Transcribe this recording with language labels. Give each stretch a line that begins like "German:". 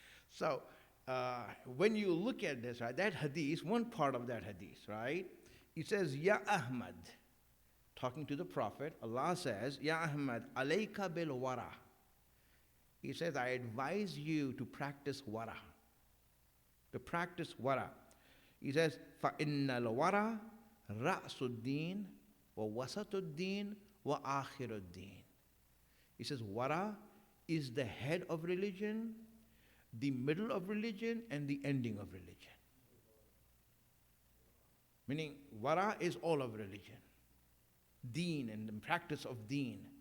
English: So, when you look at this, right, that hadith, one part of that hadith, right, it says, Ya Ahmad, talking to the Prophet, Allah says,
Arabic: Ya Ahmad, alayka bil wara.
English: He says, I advise you to practice wara. To practice wara.
Arabic: He says, فَإِنَّ الْوَرَى رَأْسُ الدِّينِ وَوَسَطُ الدِّينِ وَآخِرُ الدِّينِ.
English: He says, wara is the head of religion, the middle of religion, and the ending of religion. Meaning, wara is all of religion. Deen and the practice of deen.